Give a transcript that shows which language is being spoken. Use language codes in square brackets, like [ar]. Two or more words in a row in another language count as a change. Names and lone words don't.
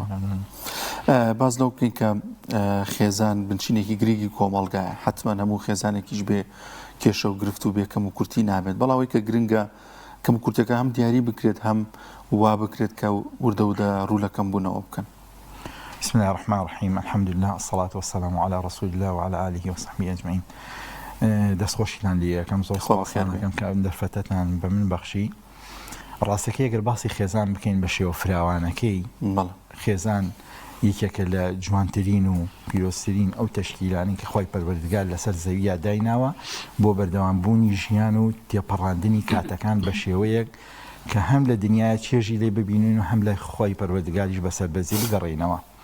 [ckb] باز لەو بکەین کە خێزان بنچینێکی گرنگی کۆمەڵگایە، حتمەن هەموو خێزانێکیش بێ کێشە و گرفت و بێ کەم و کورتی نابێت، بەڵاوی کە گرنگە کەم و کورتەکە هەم دیاری بکرێت هەم وا بکرێت کە وردە ودا ڕوو لە کەمبوونەوە بکەن. [ar] بسم الله الرحمن الرحيم، الحمد لله، الصلاة والسلام على رسول الله وعلى آله وصحبه أجمعين. [ckb] دەستخۆشیان لێ یەکەم زۆر سپاسیان کە دەرفەتەتان بە من بەخشی. ڕاستەکەی ئەگەر باسی خێزان بکەین بە شێوە فراوانەکەی، خێزان یەکێکە لە جوانترین و پیرۆزترین ئەو تەشکیلانی کە خۆی پەروەردگار لەسەر زەویە دایناوە بۆ بەردەوامبوونی ژیان و تێپەڕاندنی کاتەکان بە شێوەیەک کە هەم لە دنیای چێژی لێ ببینین و هەم لە خۆی پەروەردگاریش بەسەر بەزی بگەڕێنەوە.